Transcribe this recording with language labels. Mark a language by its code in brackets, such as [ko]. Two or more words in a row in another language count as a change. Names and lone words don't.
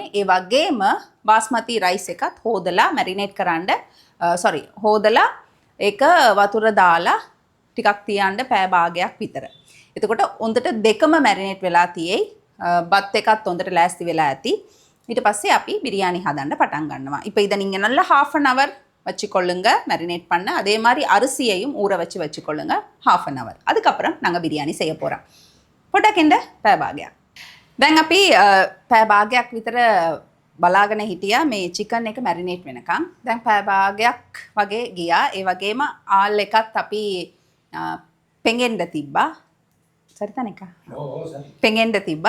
[si] ඒ වගේම බාස්මති රයිස් එකත් හොදලා මැරිනේට් කරන්න හොදලා ඒක වතුර දාලා ටිකක් තියන්න පැය භාගයක් විතර. එතකොට හොඳට දෙකම මැරිනේට් වෙලා තියෙයි. බත් එකත් හොඳට ලෑස්ති වෙලා ඇති. ඊට පස්සේ අපි பிரியாணி හදන්න පටන් ගන්නවා. [ta] இப்போ இதை நீங்க நல்லா [en] half an hour [ta] வச்சுக்கொள்ளுங்க மேரினேட் பண்ண. அதே மாதிரி அரிசியையும் ஊற வச்சு வச்சுக்கொள்ளுங்க [en] half an hour. [ta] அதுக்கப்புறம் நாங்கள் பிரியாணி செய்ய போகிறோம். [si] පොඩකින්ද පැය භාගයක්. දැන් අපි පැය භාගයක් විතර බලාගෙන හිටියා මේ චිකන් එක මැරිනේට් වෙනකන්. දැන් පැය භාගයක් වගේ ගියා. ඒ වගේම ආල් එකත් අපි පෙඟෙන්න තිබ්බා. සරිතන එක. පෙඟෙන්න තිබ්බා.